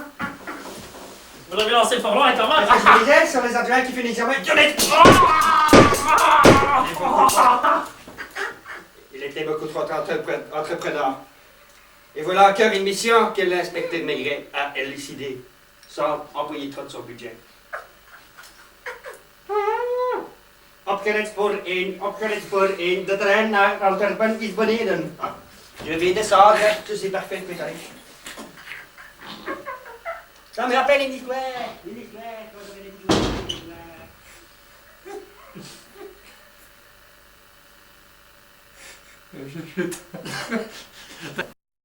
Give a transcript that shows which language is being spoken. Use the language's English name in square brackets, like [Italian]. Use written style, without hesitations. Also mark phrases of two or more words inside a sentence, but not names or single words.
[French] Vous l'avez lancé fort loin quand même. Qu'est-ce que je disais sur les adjoints qui finissent jamais? Il était beaucoup trop entrepreneur. Et voilà encore une mission que l'inspecteur Maigret a élucidée, sans employer trop de son budget. [Dutch] Opgelet voor één. De trein naar Antwerpen is beneden. [French] Je vais descendre, c'est parfait, peut-être. Ça me rappelle une histoire. Une histoire, quand j'avais des histoires.